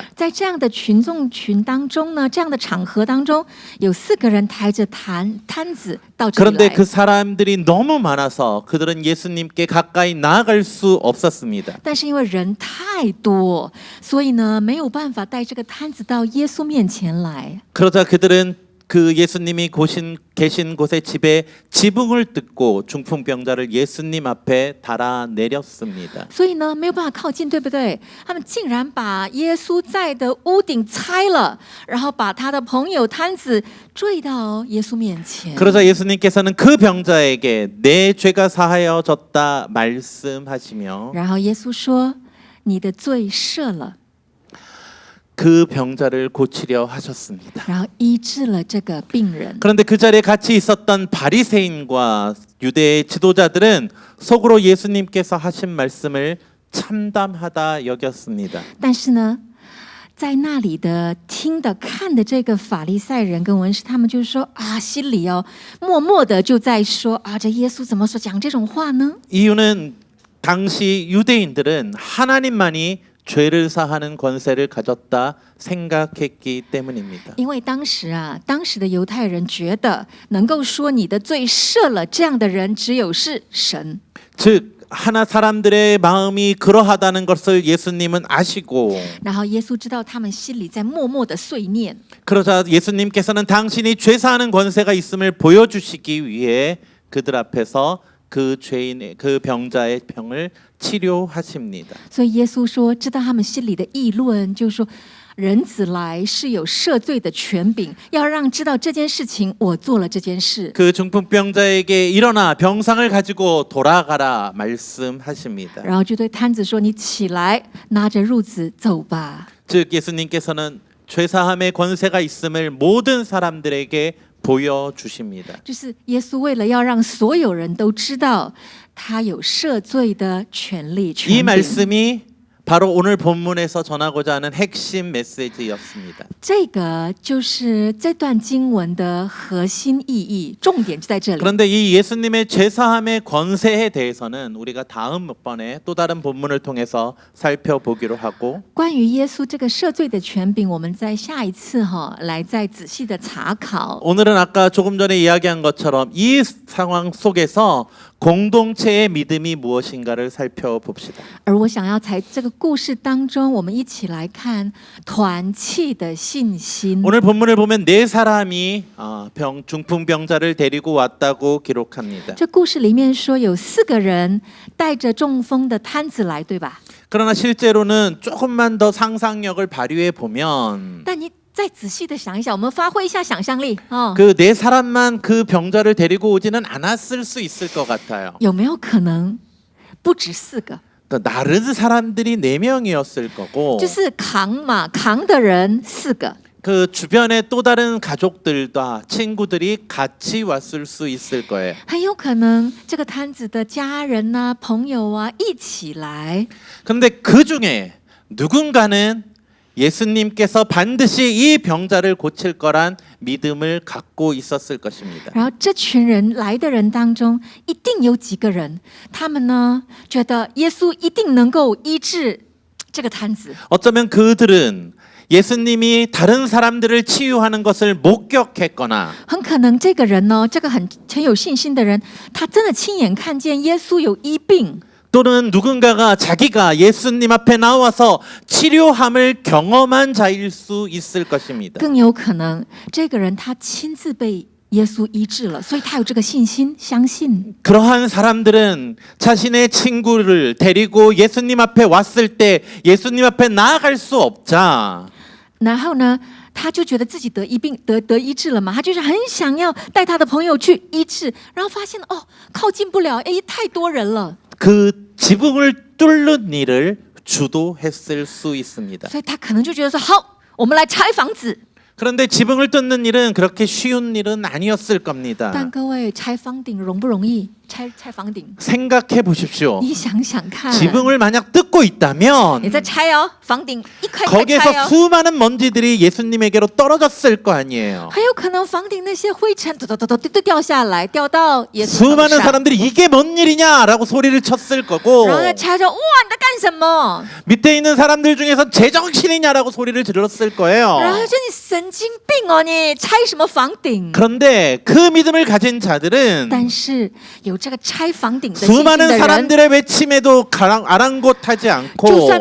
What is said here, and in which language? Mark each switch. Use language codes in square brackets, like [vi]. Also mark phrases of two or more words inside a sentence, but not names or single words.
[zh] 在这样的群众群当中呢，这样的场合当中，有4个人抬着摊子到这里 [ko] 그런데 [zh] 来。 [ko] 그 사람들이 너무 많아서 그들은 예수님께 가까이 나아갈 수 없었습니다. [zh] 但是因为人太多，所以呢没有办法带这个摊子到耶稣面前来。 [ko] 그러자 그들은 그 예수님이 계신 곳의 집에 지붕을 뜯고 중풍병자를 예수님 앞에 달아내렸습니다. [zh] 所以呢没有办法靠近，对不对？他们竟然把耶稣在的屋顶拆了，然后把他的朋友摊子坠到耶稣面前。 [ko] 그러자 예수님께서는 그 병자에게 내 죄가 사하여졌다 말씀하시며 [zh] 然后耶稣说：“你的罪赦了。” [ko] 그 병자를 고치려 하셨습니다. [zh] 然后医治了这个病人。 [ko] 그런데 그 자리에 같이 있었던 바리새인과 유대의 지도자들은 속으로 예수님께서 하신 말씀을 참담하다 여겼습니다. [zh] 但是呢，在那里的听的看的这个法利赛人跟文士，他们就说心里默默的就在说这耶稣怎么说讲这种话呢？ [ko] 이유는 당시 유대인들은 하나님만이 죄를 사하는 권세를 가졌다 생각했기 때문입니다. [zh] 因为当时的犹太人觉得能够说你的罪赦了这样的人只有是神。 [ko] 즉 사람들의 마음이 그러하다는 것을 예수님은 아시고 [zh] 然后耶稣知道他们心里在默默的碎念， [ko] 그러자 예수님께서는 당신이 죄 사하는 권세가 있음을 보여주시기 위해 그들 앞에서 그 병자의 병을 치료하십니다. [zh] 所以耶稣说知道他们心里的议论，就说人子来是有赦罪的权柄，要让知道这件事情我做了这件事。 [ko] 그 중풍병자에게 일어나 병상을 가지고 돌아가라 말씀하십니다. [zh] 然后就对摊子说：“你起来，拿着褥子走吧。” [ko] 즉 예수님께서는 죄사함의 권세가 있음을 모든 사람들에게 보여주십니다. [zh] 就是耶稣为了要让所有人都知道他有赦罪的权利 [ko] 이 [zh] 权柄。 [ko] 말씀이 바로 오늘 본문에서 전하고자 하는 핵심 메시지였습니다. [zh] 这个就是这段经文的核心意义，重点就在这里。 [ko] 그런데 이 예수님의 죄사함의 권세에 대해서는 우리가 다음번에 또 다른 본문을 통해서 살펴보기로 하고 [zh] 关于耶稣这个赦罪的权柄，我们在下一次来再仔细的查考。 [ko] 오늘은 아까 조금 전에 이야기한 것처럼 이 상황 속에서 공동체의 믿음이 무엇인가를 살펴봅시다. [zh] 而我想要在这个故事当中，我们一起来看团契的信心。 [ko] 오늘 본문을 보면 네 사람이 중풍병자를 데리고 왔다고 기록합니다. [zh] 这故事里面说有4个人带着中风的摊子来，对吧？ [ko] 그러나 실제로는 조금만 더 상상력을 발휘해 보면 [zh] 但你再仔细的想一想，我们发挥一下想象力哦， [ko] 그 네 사람만 그 병자를 데리고 오지는 않았을 수 있을 것 같아요. [zh] 有没有可能不止4个？ [ko] 그러니까 다른 사람들이 4명이었을 거고 [zh] 就是扛的人4个， [ko] 그 주변에 또 다른 가족들과 친구들이 같이 왔을 수 있을 거예요. [zh] 很有可能这个摊子的家人啊、朋友啊一起来。 [ko] 그런데 그 중에 누군가는 예수님께서 반드시 이 병자를 고칠 거란 믿음을 갖고 있었을 것입니다. [zh] 然后这群人来的人当中，一定有几个人，他们呢觉得耶稣一定能够医治这个摊子。 [ko] 어쩌면 그들은 예수님이 다른 사람들을 치유하는 것을 목격했거나 [zh] 很可能这个人呢，这个很有信心的人，他真的亲眼看见耶稣有医病。 [ko] 또는 누군가가 자기가 예수님 앞에 나와서 치료함을 경험한 자일 수 있을 것입니다. [zh] 更有可能这个人他亲自被耶稣医治了，所以他有这个信心，相信。 [ko] 그러한 사람들은 자신의 친구를 데리고 예수님 앞에 왔을 때 예수님 앞에 나아갈 수 없자 [zh] 然后呢，他就觉得自己得医治了嘛，他就是很想要带他的朋友去医治，然后发现哦，靠近不了，哎，太多人了， [ko] 그 지붕을 뚫는 일을 주도했을 수 있습니다. [zh] 所以他可能就觉得说，好，我们来拆房子。 [ko] 그런데 지붕을 뚫는 일은 그렇게 쉬운 일은 아니었을 겁니다. [zh] 但各位，拆房顶容不容易？拆房顶， [ko] 생각해 보십시오. [zh] 你想想看， [ko] 지붕을 만약 뜯고 [zh] 你 [ko] 있다면 [zh] 在拆哦，房顶一块块拆 [ko] 거기에서 [zh] 哦。 [ko] 수많은 먼지들이 예수님에게로 떨어졌을 거 아니에요. [zh] 很有可能房顶那些灰尘都掉下来，掉到耶稣头 [ko] 수많은 [zh] 上。 [ko] 사람들이 이게 뭔 일이냐라고 소리를 쳤을 거고 [zh] 然后再拆着，哇，你在干什么？ [ko] 밑에 있는 사람들 중에서 제정신이냐라고 소리를 질렀을 [zh] 然后 [ko] 거예요. [zh] 就你神经病哦，你拆什么房顶？ [ko] 그런데 그 믿음을 가진 자들은 [zh] 但是有这个拆房顶的信心的 [ko] 수많은 [zh] 人， [ko] 사람들의 외침에도 아랑곳하지 [zh] 就算